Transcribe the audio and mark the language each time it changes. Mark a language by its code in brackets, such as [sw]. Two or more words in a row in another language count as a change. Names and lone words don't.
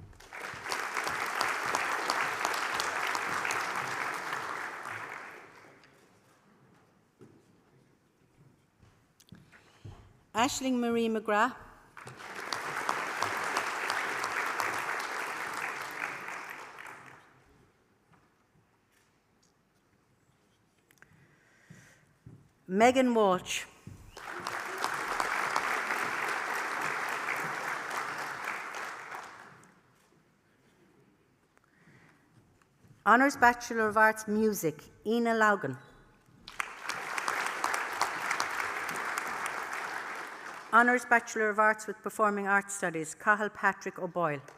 [en] Aisling Marie McGrath. Megan Walsh. Honours Bachelor of Arts Music, Ina Laugan. Honours Bachelor of Arts with Performing Arts Studies, Cathal Patrick O'Boyle.